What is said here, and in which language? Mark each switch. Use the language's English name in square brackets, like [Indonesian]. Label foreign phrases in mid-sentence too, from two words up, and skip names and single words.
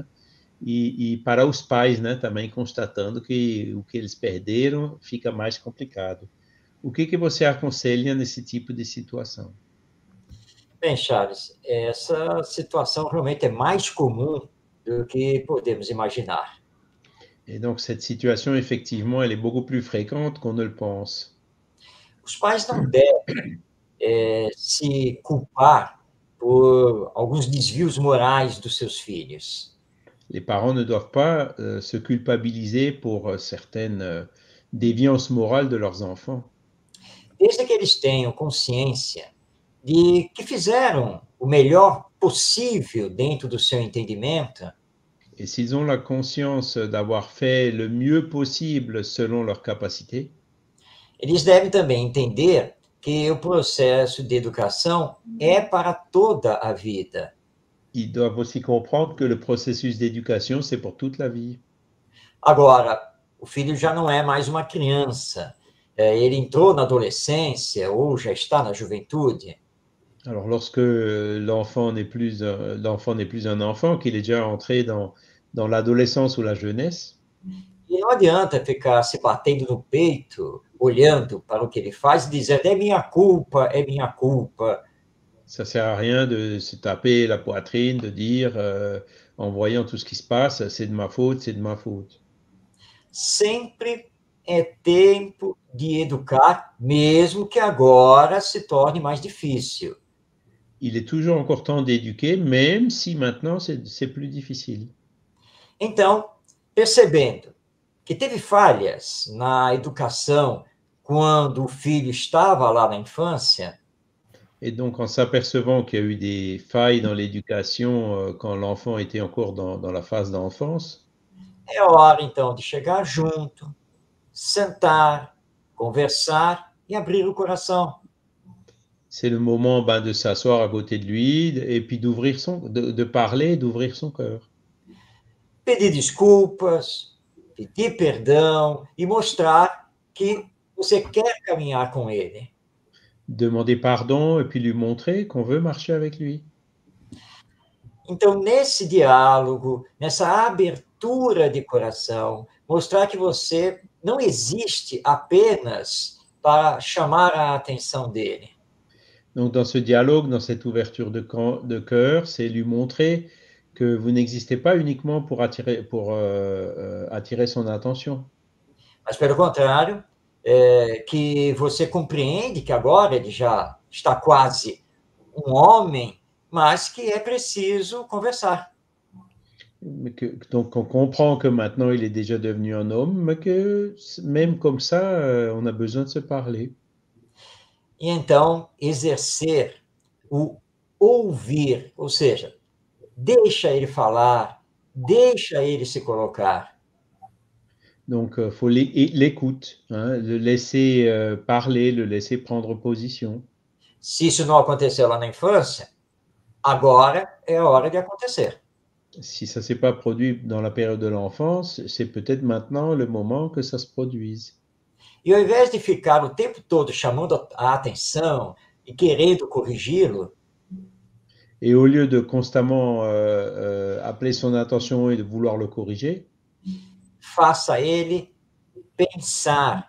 [Portuguese] E para os pais, né, também constatando que o que eles perderam fica mais complicado. O que você aconselha nesse tipo de situação? Bem, Charles, essa situação realmente é mais comum do que podemos imaginar. [French] Et donc, cette situation, effectivement, elle est beaucoup plus fréquente qu'on ne le pense. [Portuguese] Os pais não devem se culpar por alguns desvios morais dos seus filhos. [French] Les parents ne doivent pas se culpabiliser pour certaines déviances morales de leurs enfants. [Portuguese] Desde que eles tenham consciência de que fizeram o melhor possível dentro do seu entendimento, [French] Et s'ils ont la conscience d'avoir fait le mieux possible selon leurs capacités, [Portuguese] eles devem também entender que o processo de educação é para toda a vida. [French] ils doivent aussi comprendre que le processus d'éducation, c'est pour toute la vie. [Portuguese] Agora, o filho já não é mais uma criança. Ele entrou na adolescência ou já está na juventude. [French] Alors, lorsque l'enfant n'est plus un enfant, qu'il est déjà entré dans l'adolescence ou la jeunesse, [Portuguese] E não adianta ficar se batendo no peito, olhando para o que ele faz e dizendo é minha culpa, é minha culpa. [French] ça sert à rien de se taper la poitrine, de dire, en voyant tout ce qui se passe, c'est de ma faute, c'est de ma faute. [Portuguese] Sempre é tempo de educar, mesmo que agora se torne mais difícil. [French] Il est toujours encore temps d'éduquer, même si maintenant c'est plus difficile. [Portuguese] Então, percebendo que teve falhas na educação quando o filho estava lá na infância, [French] Et donc, en s'apercevant qu'il y a eu des failles dans l'éducation quand l'enfant était encore dans la phase d'enfance, [Portuguese] é hora então de chegar junto, sentar, conversar e abrir o coração. [French] c'est le moment de s'asseoir à côté de lui et puis de parler, d'ouvrir son cœur. [Portuguese] Pedir desculpas, pedir perdão e mostrar que você quer caminhar com ele. [French] Demander pardon et puis lui montrer qu'on veut marcher avec lui. [Portuguese] Então, nesse diálogo, nessa abertura de coração, mostrar que você não existe apenas para chamar a atenção dele. [French] Donc, dans ce dialogue, dans cette ouverture de cœur, c'est lui montrer que vous n'existez pas uniquement pour attirer son attention. [Portuguese] Mas, pelo contrário, que você compreende que agora ele já está quase um homem, mas que é preciso conversar. [French] Donc, on comprend que maintenant, il est déjà devenu un homme, mais que même comme ça, on a besoin de se parler. [Portuguese] E então, exercer o ouvir, ou seja, deixa ele falar, deixa ele se colocar. [French] Donc, il faut l'écoute, hein, le laisser parler, le laisser prendre position. [Portuguese] Se isso não aconteceu lá na infância, agora é a hora de acontecer. [French] Si ça ne s'est pas produit dans la période de l'enfance, c'est peut-être maintenant le moment que ça se produise. [Portuguese] E ao invés de ficar o tempo todo chamando a atenção e querendo corrigi-lo, [French] Et au lieu de constamment appeler son attention et de vouloir le corriger, [Portuguese] faça ele pensar.